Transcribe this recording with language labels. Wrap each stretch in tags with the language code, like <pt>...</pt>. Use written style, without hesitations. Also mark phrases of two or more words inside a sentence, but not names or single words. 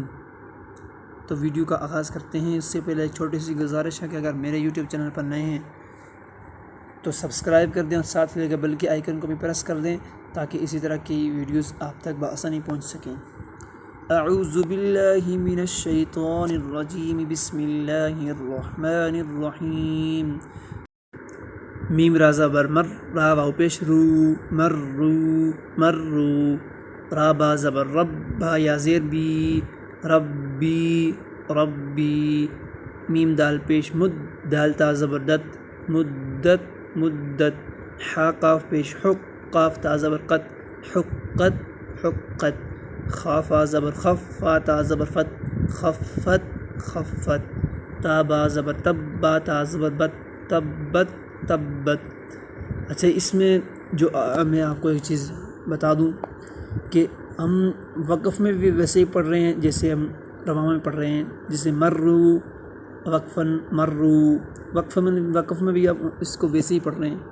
<ur>تو ویڈیو کا آغاز کرتے ہیں۔ اس سے پہلے ایک چھوٹی سی گزارش ہے کہ اگر میرے یوٹیوب چینل پر نئے ہیں تو سبسکرائب کر دیں اور ساتھ لے کے بیل کے آئیکن کو بھی پریس کر دیں تاکہ اسی طرح کی ویڈیوز آپ تک بآسانی پہنچ سکیں۔</ur> <ar>اعوذ باللہ من الشیطان الرجیم، بسم اللہ الرحمن الرحیم۔</ar> <ur>میم را زبر مر، را واو پیش رو، مرو مرو۔ را با زبر رب، با یا زیر بی، ربی ربی۔ میم دال پیش مد، دال تا زبر دت، مدت مدت۔ حا قاف پیش حق، قاف تا زبر قت، حقت حقت۔ خافا زبر خف، فا تا زبر فت، خفت خفت۔ تا با زبر تب، با تا زبر بت، تبت تبت۔ اچھا، اس میں جو میں آپ کو ایک چیز بتا دوں کہ ہم وقف میں بھی ویسے ہی پڑھ رہے ہیں جیسے ہم رواں میں پڑھ رہے ہیں، جیسے مرو وقفاً مرو۔ وقف میں بھی آپ اس کو ویسے ہی پڑھ رہے ہیں۔</ur>